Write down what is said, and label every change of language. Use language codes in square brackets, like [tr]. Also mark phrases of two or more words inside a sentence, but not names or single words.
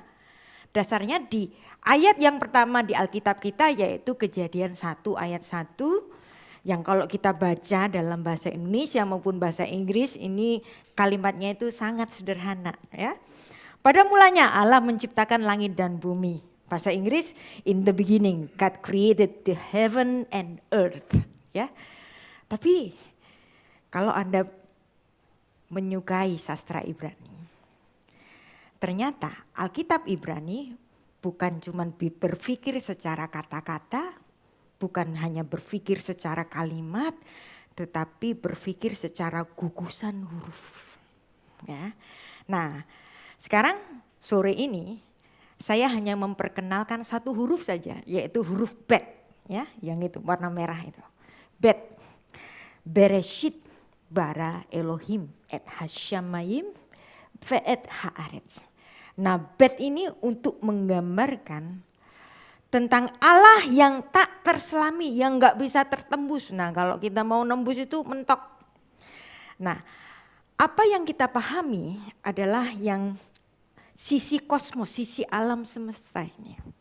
[id] Dasarnya di ayat yang pertama di Alkitab kita, yaitu Kejadian 1 ayat 1. Yang kalau kita baca dalam bahasa Indonesia maupun bahasa Inggris, ini kalimatnya itu sangat sederhana ya. Pada mulanya Allah menciptakan langit dan bumi. Bahasa Inggris, [en] in the beginning God created the heaven and earth ya. [id] Tapi kalau Anda menyukai sastra Ibrani, ternyata Alkitab Ibrani bukan cuma berpikir secara kata-kata, bukan hanya berpikir secara kalimat, tetapi berpikir secara gugusan huruf. Ya. Nah, sekarang sore ini saya hanya memperkenalkan satu huruf saja, yaitu huruf Bet, ya, yang itu warna merah itu. [he] בית, בראשית ברא אלוהים את השמים ואת הארץ. [id] Nah, Bet ini untuk menggambarkan tentang Allah yang tak terselami, yang gak bisa tertembus. Nah kalau kita mau nembus itu mentok. Nah apa yang kita pahami adalah yang sisi kosmos, sisi alam semesta ini.